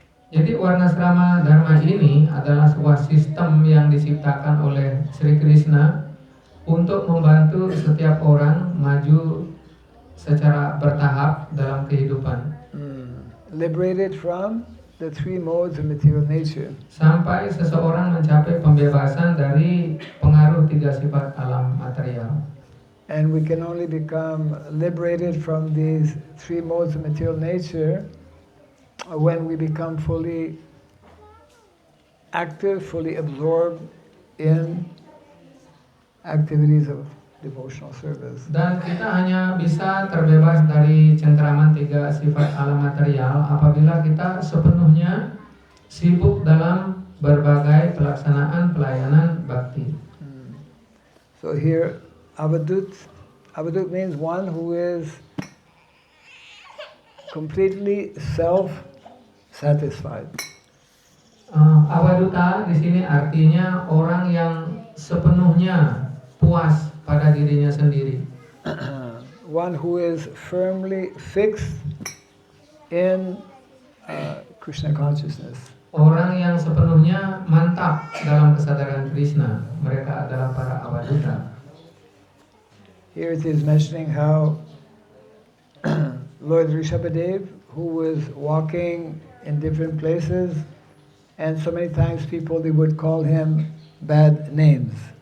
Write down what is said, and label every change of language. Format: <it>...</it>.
<id>Jadi Varnasrama Dharma ini adalah sebuah sistem yang diciptakan oleh Sri Krishna untuk membantu setiap orang maju secara bertahap dalam kehidupan.</id> <en>Liberated from the three modes of material nature.</en> <id>Sampai seseorang mencapai pembebasan dari pengaruh tiga sifat alam material.</id> <en>And we can only become liberated from these three modes of material nature when we become fully active, fully absorbed in activities of devotional service.</en> <id>Dan kita hanya bisa terbebas dari cengkeraman tiga sifat alam material apabila kita sepenuhnya sibuk dalam berbagai pelaksanaan pelayanan bakti.</id> <en>So here, avadut means one who is completely self-satisfied.</en> <id>Avaduta di sini artinya orang yang sepenuhnya puas pada dirinya sendiri.</id> <en>One who is firmly fixed in Krishna consciousness.</en> <id>Orang yang sepenuhnya mantap dalam kesadaran Krishna, mereka adalah para avaduta.</id> <en>Here it is mentioning how Lord Rishabhadev, who was walking in different places, and so many times people they would call him bad names.</en>